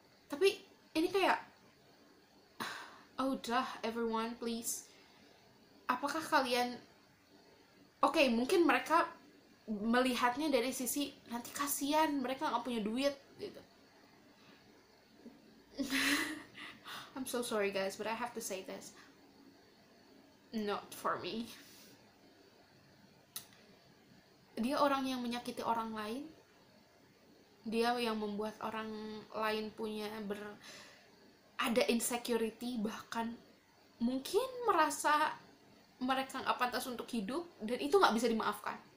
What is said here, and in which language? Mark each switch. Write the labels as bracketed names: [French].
[Indonesian] Tapi ini kayak, oh udah [English] everyone please. [Indonesian] Apakah kalian mungkin mereka melihatnya dari sisi nanti kasihan mereka nggak punya duit gitu. [English] I'm so sorry guys, but I have to say this, not for me. [Indonesian] Dia orang yang menyakiti orang lain, dia yang membuat orang lain punya ada insecurity, bahkan mungkin merasa mereka nggak pantas untuk hidup, dan itu nggak bisa dimaafkan.